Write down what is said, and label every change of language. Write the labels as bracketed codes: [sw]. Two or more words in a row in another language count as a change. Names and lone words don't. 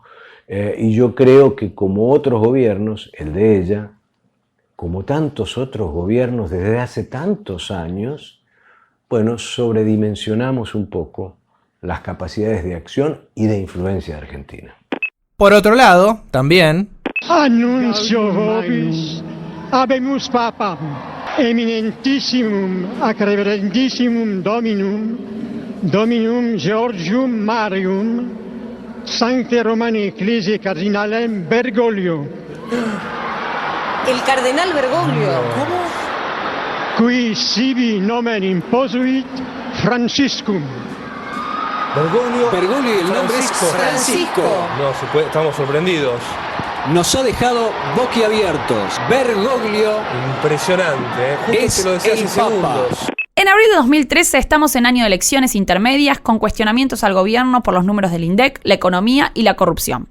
[es] Y yo creo que como otros gobiernos, el de ella, como tantos otros gobiernos desde hace tantos años, bueno, sobredimensionamos un poco las capacidades de acción y de influencia de Argentina. Por otro lado, también... [la] Annuncio vobis habemus papam eminentissimum ac reverendissimum dominum Georgium Marium Sancte Romani Ecclesiae Cardinalem Bergoglio. [es] El cardenal Bergoglio. ¿Cómo? [la] Qui sibi nomen imposuit Franciscum. [es] Bergoglio y el nombre es Francisco. No, estamos sorprendidos. Nos ha dejado boquiabiertos. Bergoglio. Impresionante, justo es te lo decía el hace Papa. segundos. En abril de 2013 estamos en año de elecciones intermedias con cuestionamientos al gobierno por los números del INDEC, la economía y la corrupción.